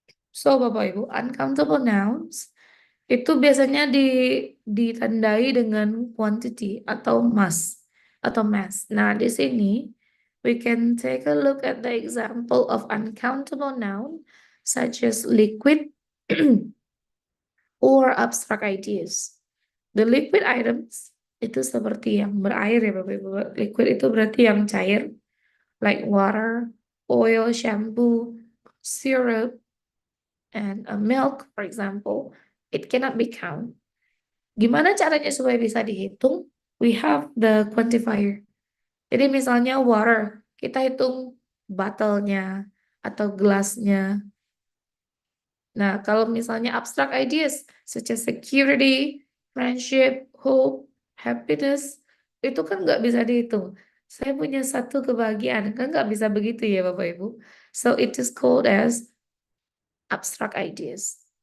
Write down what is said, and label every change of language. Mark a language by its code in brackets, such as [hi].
[id] So, Bapak Ibu, uncountable nouns itu biasanya ditandai dengan quantity atau mass. [en] Nah, [id] di sini [en] we can take a look at the example of uncountable noun such as liquid or abstract ideas. The liquid items [id] itu seperti yang berair ya Bapak Ibu. [en] Liquid [id] itu berarti yang cair, [en] like water, oil, shampoo, syrup, and milk, for example. It cannot be count. [id] Gimana caranya supaya bisa dihitung? [en] We have the quantifier. [id] Jadi misalnya water, kita hitung bottle-nya atau gelasnya. Nah, kalau misalnya [en] abstract ideas such as security, friendship, hope, happiness, [id] itu kan nggak bisa dihitung. Saya punya satu kebahagiaan, kan nggak bisa begitu ya Bapak Ibu. [en] So it is called as abstract ideas.